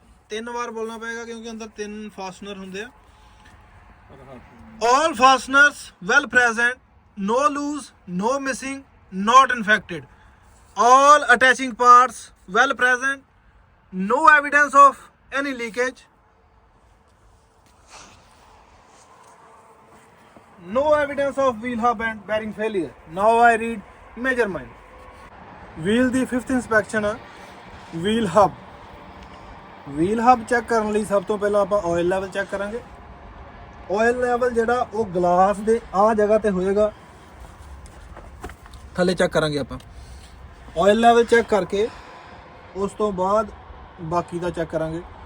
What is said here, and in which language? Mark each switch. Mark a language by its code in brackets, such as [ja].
[pa] 3 ਵਾਰ ਬੋਲਣਾ ਪਏਗਾ ਕਿਉਂਕਿ ਅੰਦਰ 3 ਫਾਸਨਰ ਹੁੰਦੇ ਆ. [en] All fasteners well present, no loose, no missing, not infected. All attaching parts well present, no evidence of any leakage, no evidence of wheel hub and bearing failure. Now I read measurement. [pa] Wheel ਦੀ 5th inspection ਆ. [en] Wheel hub. [pa] Wheel hub check ਕਰਨ ਲਈ ਸਭ ਤੋਂ ਪਹਿਲਾਂ ਆਪਾਂ oil level check ਕਰਾਂਗੇ. Oil level ਜਿਹੜਾ ਉਹ ਗਲਾਸ ਦੇ ਆ ਜਗ੍ਹਾ ਤੇ ਹੋਏਗਾ. ਥੱਲੇ ਚੈੱਕ ਕਰਾਂਗੇ ਆਪਾਂ. ਆਇਲ ਲੈਵਲ ਚੈੱਕ ਕਰਕੇ ਉਸ ਤੋਂ ਬਾਅਦ ਬਾਕੀ ਦਾ ਚੈੱਕ ਕਰਾਂਗੇ.